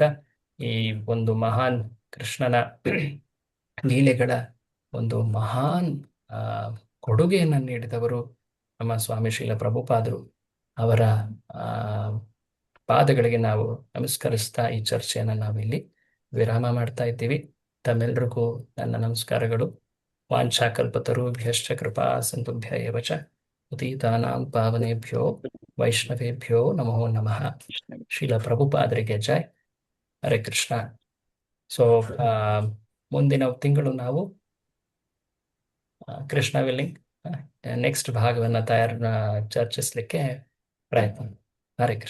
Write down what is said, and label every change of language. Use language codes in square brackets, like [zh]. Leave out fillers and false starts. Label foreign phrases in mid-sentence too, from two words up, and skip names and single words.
[kn] ಈ ಒಂದು ಮಹಾನ್ ಕೃಷ್ಣನ ಲೀಲೆಗಳ ಒಂದು ಮಹಾನ್ ಕೊಡುಗೆಯನ್ನು ನೀಡಿದವರು ನಮ್ಮ ಸ್ವಾಮಿ ಶ್ರೀಲ ಪ್ರಭುಪಾದರು. ಅವರ ಪಾದಗಳಿಗೆ ನಾವು ನಮಸ್ಕರಿಸ್ತಾ ಈ ಚರ್ಚೆಯನ್ನು ನಾವಿಲ್ಲಿ ವಿರಾಮ ಮಾಡ್ತಾ ಇದ್ದೀವಿ. ತಮ್ಮೆಲ್ಲರಿಗೂ ನನ್ನ ನಮಸ್ಕಾರಗಳು. [sa] ವಾಂಛಾಕಲ್ಪತರುಭ್ಯಶ್ಚ ಕೃಪಾ ಸಿಂಧುಭ್ಯ ಏವ ಚ ಪತಿತಾನಾಂ ಪಾವನೇಭ್ಯೋ ವೈಷ್ಣವೇಭ್ಯೋ ನಮೋ ನಮಃ. [kn] ಶ್ರೀಲ ಪ್ರಭುಪಾದರಿಗೆ ಜೈ. ಹರೇ ಕೃಷ್ಣ. ಸೊ ಮುಂದಿನ ತಿಂಗಳು ನಾವು ಕೃಷ್ಣ [en] willing next [kn] ಭಾಗವನ್ನು ಚರ್ಚಿಸಲಿಕ್ಕೆ ಪ್ರಯತ್ನ. ಹರೇ ಕೃಷ್ಣ.